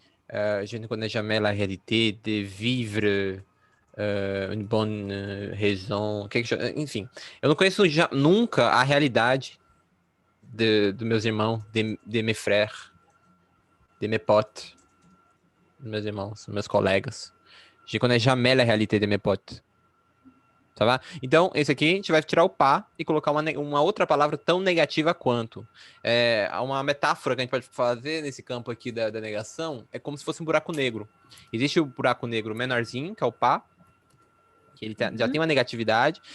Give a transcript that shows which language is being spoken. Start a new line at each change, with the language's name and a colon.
French: Je ne connais jamais la réalité de vivre une bonne raison.
Portuguese: Enfim, eu não conheço nunca a realidade de meus irmãos,
French: de mes frères, de mes potes,
Portuguese: meus irmãos, meus colegas.
French: Je connais jamais la réalité de mes potes.
Portuguese: Tá bom? Então, esse aqui a gente vai tirar o pá e colocar uma outra palavra tão negativa quanto. Uma metáfora que a gente pode fazer nesse campo aqui da negação é como se fosse um buraco negro. Existe o buraco negro menorzinho, que é o pá, que ele já tem uma negatividade.